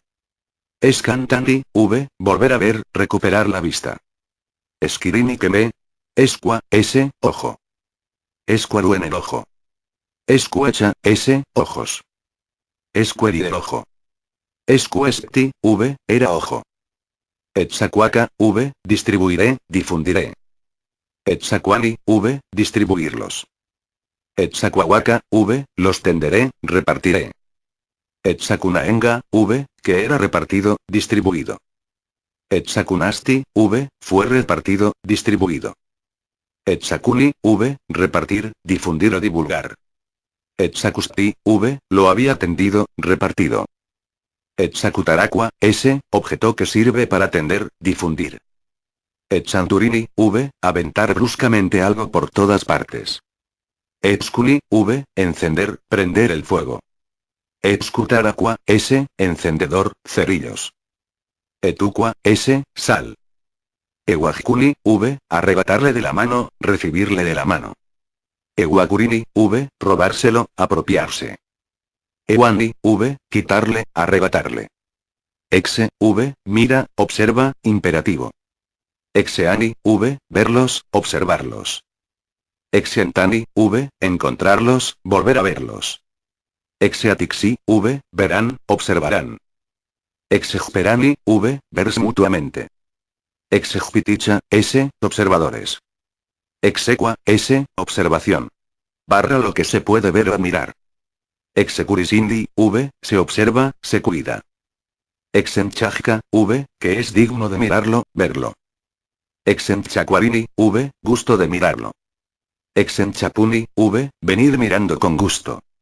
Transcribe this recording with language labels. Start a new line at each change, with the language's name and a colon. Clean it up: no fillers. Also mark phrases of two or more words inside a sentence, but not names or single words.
Spanish: Escantandi, V, volver a ver, recuperar la vista. Esquirini que me. Esqua, S, ojo. Esquaru en el ojo. Escuecha, S, ojos. Esqueri del ojo. Escuesti, V, era ojo. Etsacuaca, V, distribuiré, difundiré. Etsacuani, V, distribuirlos. Etsacuahuaca, V, los tenderé, repartiré. Etsacunaenga, V, que era repartido, distribuido. Etsacunasti, V, fue repartido, distribuido. Etsacuni, V, repartir, difundir o divulgar. Etsacusti, V, lo había tendido, repartido. Etsacutaracua, S, objeto que sirve para tender, difundir. Etsanturini, V, aventar bruscamente algo por todas partes. Etsculi, V, encender, prender el fuego. Etscutaracua, S, encendedor, cerillos. Etuqua, S, sal. Eguajculi, V, arrebatarle de la mano, recibirle de la mano. Eguacurini, V, robárselo, apropiarse. Ewani, V, quitarle, arrebatarle. Exe, V, mira, observa, imperativo. Exeani, V, verlos, observarlos. Exentani, V, encontrarlos, volver a verlos. Exeatixi, V, verán, observarán. Exejperani, V, verse mutuamente. Exejpiticha, S, observadores. Exequa, S, observación. Barra lo que se puede ver o admirar. Execurisindi, V, se observa, se cuida. Exenchajka, V, que es digno de mirarlo, verlo. Exenchacuarini, V, gusto de mirarlo. Exenchapuni, V, venir mirando con gusto.